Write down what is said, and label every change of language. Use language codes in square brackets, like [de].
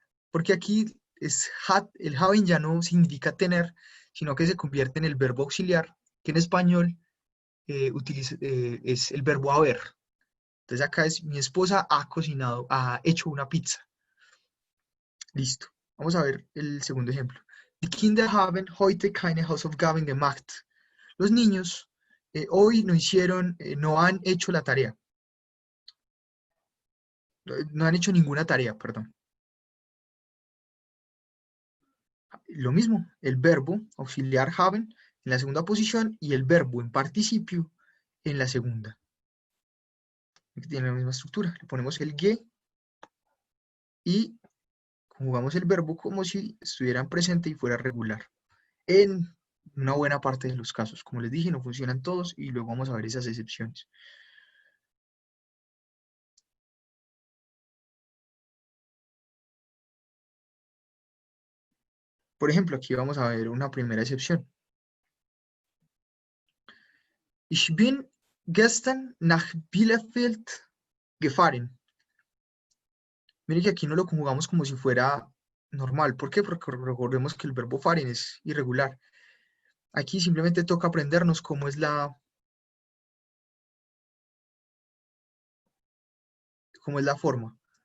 [es] Porque aquí el having ya no significa tener, sino que se convierte en el verbo auxiliar, que en español es el verbo haber. Entonces acá es mi esposa ha cocinado, ha hecho una pizza. Listo. Vamos a ver el segundo ejemplo. [de] Die Kinder haben heute keine Hausaufgaben gemacht. [es] Los niños hoy no han hecho la tarea. No han hecho ninguna tarea, perdón. Lo mismo, el verbo auxiliar haben en la segunda posición y el verbo en participio en la segunda. Que tiene la misma estructura. Le ponemos el ge y conjugamos el verbo como si estuviera en presente y fuera regular. En una buena parte de los casos. Como les dije, no funcionan todos y luego vamos a ver esas excepciones. Por ejemplo, aquí vamos a ver una primera excepción. [de] Ich bin gestern nach Bielefeld gefahren. [es] Miren que aquí no lo conjugamos como si fuera normal. ¿Por qué? Porque recordemos que el verbo fahren es irregular. Aquí simplemente toca aprendernos cómo es la forma.